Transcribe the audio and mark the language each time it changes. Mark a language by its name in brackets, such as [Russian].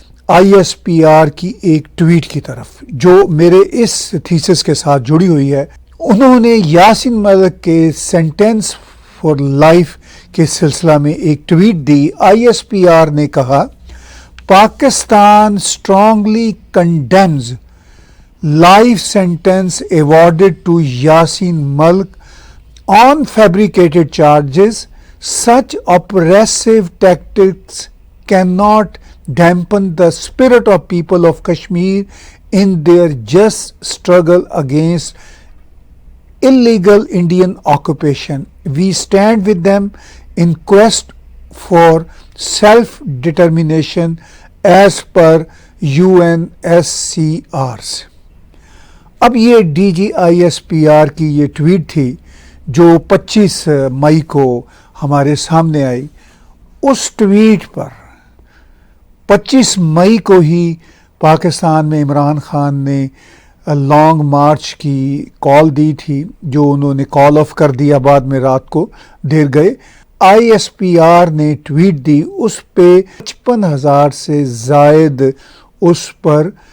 [Urdu] I S P R کی ایک tweet کی طرف جو میرے اس تھیسس کے ساتھ جڑی ہوئی ہے۔ انہوں نے یاسین ملک کے [English] sentence for life [Urdu] کے سلسلہ میں ایک tweet the. I S P R نے کہا، [English] Pakistan strongly condemns life sentence awarded to Yasin Malik on fabricated charges. Such oppressive tactics cannot dampen the spirit of people of Kashmir in their just struggle against illegal Indian occupation. We stand with them in quest for self-determination as per UNSCRs. [Urdu] اب یہ D جی I S P R کی یہ tweet تھی جو 25 مئی کو ہمارے سامنے آئی۔ اس tweet پر 25 مئی کو ہی پاکستان میں عمران خان نے لانگ مارچ کی کال دی تھی، جو انہوں نے کال آف کر دیا بعد میں رات کو دیر گئے۔ آئی ایس پی آر نے ٹویٹ دی، اس پہ 55,000 سے زائد اس پر